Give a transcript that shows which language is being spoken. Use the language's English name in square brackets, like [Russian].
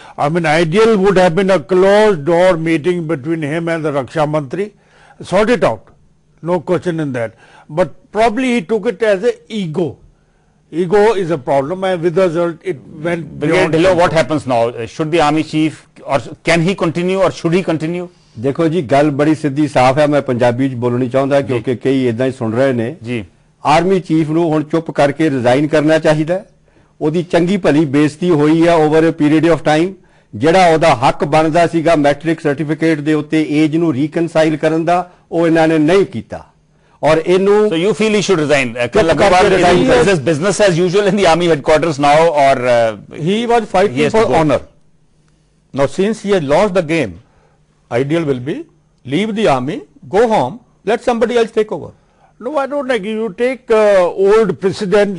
[English] I mean, ideal would have been a closed door meeting between him and the Raksha Mantri. Sort it out. No question in that. But probably he took it as an ego. Ego is a problem, and with the result, it went Brigadier beyond. Dhillon, what happens now? Should the army chief, or can he continue or should he continue? [Punjabi] ਦੇਖੋ ਜੀ ਗੱਲ ਬੜੀ ਸਿੱਧੀ ਸਾਫ਼ ਹੈ। ਮੈਂ ਪੰਜਾਬੀ ਚ ਬੋਲਣੀ ਚਾਹੁੰਦਾ ਕਿਉਂਕਿ ਕਈ ਇਦਾਂ ਹੀ ਸੁਣ ਰਹੇ ਨੇ। ਜੀ। ਆਰਮੀ ਚੀਫ ਨੂੰ ਹੁਣ ਚੁੱਪ ਕਰਕੇ ਰਿਜ਼ਾਈਨ ਕਰਨਾ ਚਾਹੀਦਾ ਹੈ। ਉਹਦੀ ਚੰਗੀ ਭਲੀ ਬੇਇੱਜ਼ਤੀ ਹੋਈ ਆ [English] Over a period of time. [Punjabi] ਜਿਹੜਾ ਉਹਦਾ ਹੱਕ ਬਣਦਾ ਸੀਗਾ ਮੈਟ੍ਰਿਕ ਸਰਟੀਫਿਕੇਟ ਦੇ ਉੱਤੇ ਏਜ ਨੂੰ ਰੀਕਨਸਾਈਲ ਕਰਨ ਦਾ ਉਹ ਇਹਨਾਂ ਨੇ ਨਹੀਂ ਕੀਤਾ ਔਰ ਇਹਨੂੰ [English] So you feel he should resign? [Punjabi] Chuppa karke resign [English] Is this business as usual in the army headquarters now, or He was fighting He has for to go. honor. Now, since he has lost the game, ideal will be leave the army, go home, let somebody else take over. No, I don't agree. You take old precedent.